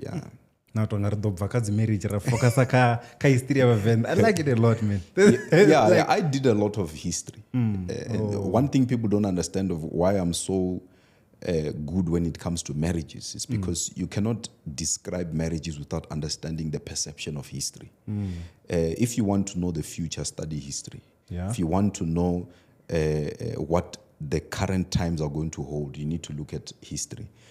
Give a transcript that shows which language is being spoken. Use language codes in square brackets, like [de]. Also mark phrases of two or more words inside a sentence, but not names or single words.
[ve] na tonga ri ḓo bva kha dzi marriage ra focus kha history ya Venda [en] I like it a lot man I did a lot of history one thing people don't understand of why I'm so good when it comes to marriages is because you cannot describe marriages without understanding the perception of history if you want to know the future study history if you want to know what the current times are going to hold you need to look at history